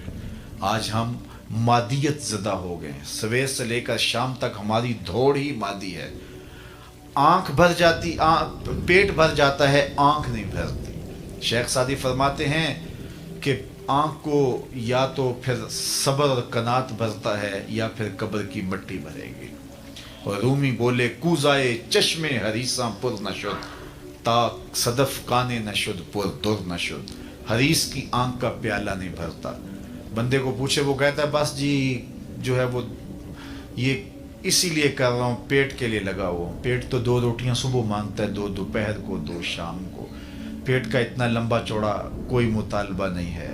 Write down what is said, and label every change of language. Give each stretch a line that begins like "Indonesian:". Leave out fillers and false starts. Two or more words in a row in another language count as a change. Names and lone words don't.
Urdu: آج ہم مادیت زدہ ہو گئے ہیں، سویر سے لے کر شام تک ہماری دوڑ ہی مادی ہے۔ آنکھ بھر جاتی، پیٹ بھر جاتا ہے، آنکھ نہیں بھرتی۔ شیخ سعدی فرماتے ہیں کہ آنکھ کو یا تو پھر صبر اور قناعت بھرتا ہے یا پھر قبر کی مٹی بھرے گی۔ اور رومی بولے
Persian: کوزائے چشم حریصاں پر نشد، تا صدف کانے نشد پر در نشد۔
Urdu: حریص کی آنکھ کا پیالہ نہیں بھرتا۔ بندے کو پوچھے، وہ کہتا ہے بس جی جو ہے وہ یہ اسی لیے کر رہا ہوں، پیٹ کے لیے لگا ہوا ہوں۔ پیٹ تو 2 روٹیاں صبح مانگتا ہے، 2 دوپہر کو، 2 شام کو۔ پیٹ کا اتنا لمبا چوڑا کوئی مطالبہ نہیں ہے۔